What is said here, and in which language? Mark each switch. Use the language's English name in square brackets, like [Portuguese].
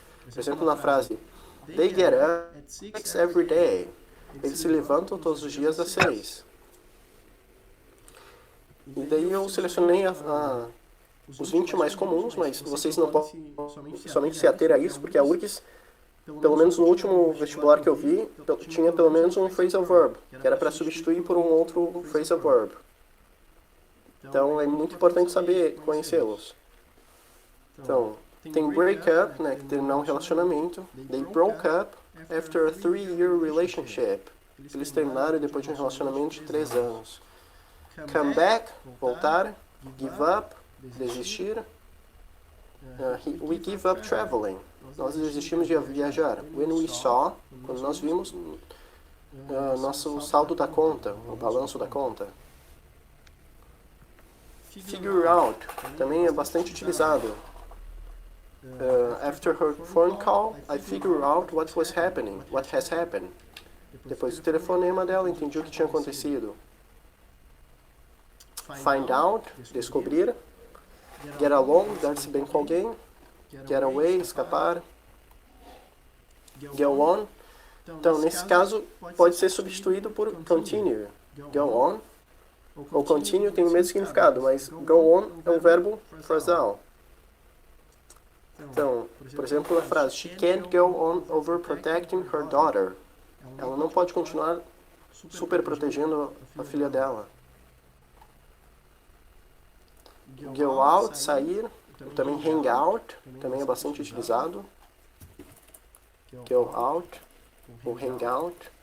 [Portuguese] Por exemplo, na frase [English] They get up at 6 every day. [Portuguese] Eles se levantam todos os dias às 6. E daí eu selecionei os 20 mais comuns, mas vocês não podem somente se ater a isso, porque a URGS, pelo menos no último vestibular que eu vi, tinha pelo menos um phrasal verb, que era para substituir por um outro phrasal verb. Então é muito importante saber conhecê-los. Então, tem break up, né, que terminar um relacionamento. [English] They broke up after a 3-year relationship. [Portuguese] Eles terminaram depois de um relacionamento de 3 anos. Come back, voltar. [English] Give up, desistir. We give up traveling. [Portuguese] Nós desistimos de viajar. [English] When we saw, [Portuguese] quando nós vimos nosso saldo da conta, o balanço da conta. Figure out também é bastante utilizado. [English] After her phone call, I figure out what was happening, what has happened. [Portuguese] Depois do telefonema dela, entendi o que tinha acontecido. Find out, descobrir. Get along, dar-se bem com alguém. Get away, escapar. Go on. Então, nesse caso, pode ser substituído por continue. Go on. O continue tem o mesmo significado, mas go on é um verbo frasal. Então, por exemplo, a frase [English] She can't go on overprotecting her daughter. [Portuguese] Ela não pode continuar super protegendo a filha dela. Go out, sair. Também hang out, também é bastante utilizado. Go out, ou hang out.